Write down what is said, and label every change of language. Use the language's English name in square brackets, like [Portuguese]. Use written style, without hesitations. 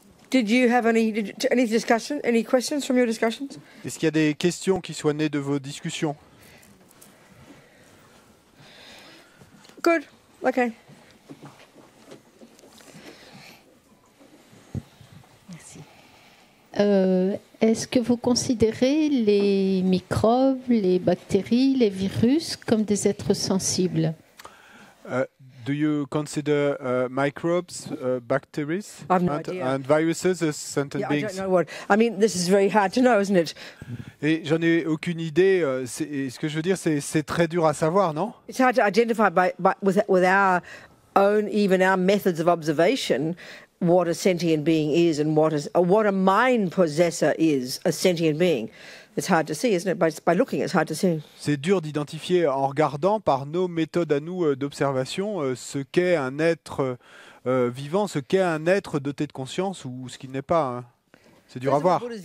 [English] Did you have any discussion, any questions from your discussions? [French] Est-ce qu'il y a des questions qui soient nées de vos discussions? [English] Good. Okay. [French] Merci. Est-ce que vous considérez les microbes, les bactéries, les virus comme des êtres sensibles? [English] Do you consider microbes, bacteria, and viruses as sentient beings? I don't know what. I mean, this is very hard to know, isn't it? [French] Et j'en ai aucune idée. Ce que je veux dire, c'est très dur à savoir, non? [English] It's hard to identify with our own, even our methods of observation, what a sentient being is and what a mind possessor is, a sentient being. It's hard to see, isn't it? By looking, it's hard to see. [French] C'est dur d'identifier en regardant par nos méthodes à nous d'observation ce qu'est un être vivant, ce qu'est un être doté de conscience ou ce qu'il n'est pas. Hein. C'est dur à voir.